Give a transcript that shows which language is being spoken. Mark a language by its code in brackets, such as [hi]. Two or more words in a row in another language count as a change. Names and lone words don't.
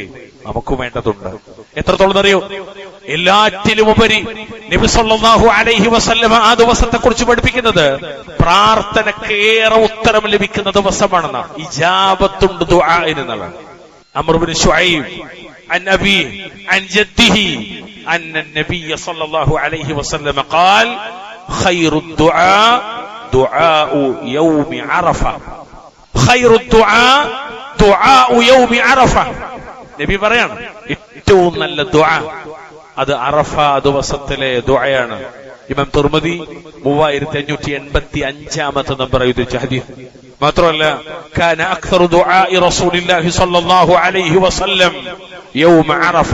[ml] നമുക്ക് വേണ്ടതുണ്ട്. എത്രത്തോളം അറിയോ? എല്ലാറ്റിലുമുപരി നബി [ar] صلى الله عليه وسلم [ml] ആ ദിവസത്തെ കുറിച്ച് പഠിപ്പിക്കുന്നത് പ്രാർത്ഥനയ്ക്ക് ഏറെ ഉത്തരം ലഭിക്കുന്ന ദിവസമാണെന്നാണ്. ഇജാബത്തുണ്ട് ദുആഇനെന്നുള്ളതാണ്. [ar] അംർ ഇബ്നു ശുഐബ് عن أبيه عن جده أن النبي صلى الله عليه وسلم قال خير الدعاء دعاء يوم عرفة خير الدعاء دعاء يوم عرفة [ml] നബി പറയാണ്, ഏറ്റവും നല്ല ദുആ അത് അറഫ ദിവസത്തിലെ ദുആയാണ്. ഇമാം തുർമുദി 3585 നമ്പർ ഉദ്ധരിച്ച ഹദീസ്. [ar] മാത്രമല്ല, كان أكثر دعاء رسول الله صلى الله عليه وسلم يوم عرفة.